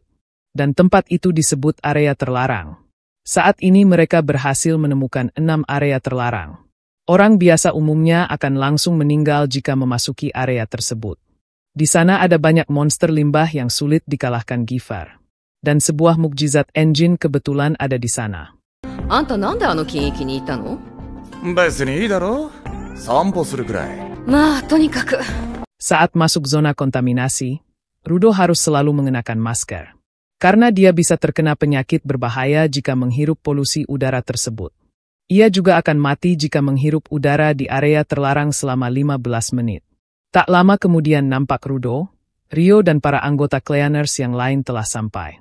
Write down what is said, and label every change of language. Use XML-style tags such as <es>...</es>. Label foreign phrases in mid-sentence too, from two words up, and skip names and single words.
<id>Dan tempat itu disebut area terlarang. Saat ini mereka berhasil menemukan 6 area terlarang. Orang biasa umumnya akan langsung meninggal jika memasuki area tersebut. Di sana ada banyak monster limbah yang sulit dikalahkan Giffar. Dan sebuah mukjizat Engine kebetulan ada di sana.</id> <ja>あんたなんであの金域にいたの？別にいいだろ？散歩するくらい。まあとにかく。</ja> <id>Saat masuk zona kontaminasi, Rudo harus selalu mengenakan masker. Karena dia bisa terkena penyakit berbahaya jika menghirup polusi udara tersebut. Ia juga akan mati jika menghirup udara di area terlarang selama 15 menit. Tak lama kemudian nampak Rudo, Rio dan para anggota Cleaners yang lain telah sampai.</id>